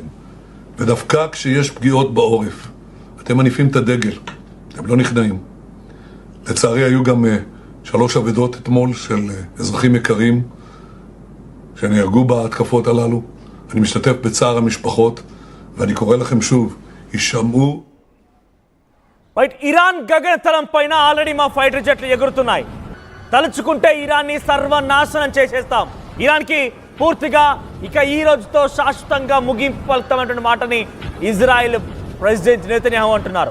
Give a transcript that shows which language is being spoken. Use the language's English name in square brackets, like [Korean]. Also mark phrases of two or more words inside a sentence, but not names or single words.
[Hebrew] ודווקא כשיש פגיעות בעורף, אתם מניפים את הדגל, אתם לא נכנעים. לצערי היו גם 3 אבדות אתמול של אזרחים יקרים שנהרגו בהתקפות הללו. אני משתתף בצער המשפחות, ואני קורא לכם שוב, יישמעו. [Telugu] ఇరాన్ గగనతలం పైన ఆల్రెడీ మా [English] fighter jets [Telugu] ఎగురుతున్నాయి. తలుచుకుంటే ఇరాన్ని సర్వనాశనం చేసేస్తాం. ఇరాన్కి పూర్తిగా ఇక ఈ రోజుతో శాశ్వతంగా ముగింపు పలుకుతామన్నటువంటి మాటని ఇజ్రాయెల్ ప్రెసిడెంట్ నేతన్యాహు అంటున్నారు.